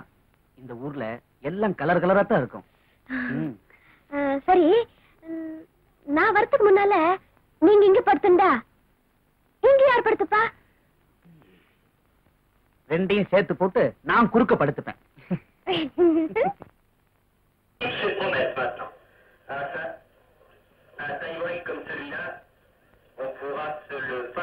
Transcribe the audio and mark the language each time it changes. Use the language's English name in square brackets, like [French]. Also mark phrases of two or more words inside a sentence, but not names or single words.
[Tamil] இந்த ஊர்ல எல்லாம் கலர் கலரா தான் இருக்கும். சரி, நான் வரதுக்கு முன்னால நீங்க இங்க படுத்துண்டா இங்க யார் படுத்துப்பா? ரெண்டையும் சேர்த்து போட்டு நான் குறுக்க படுத்துப்பேன். [French] Un taïwan comme celui-là, on pourra se le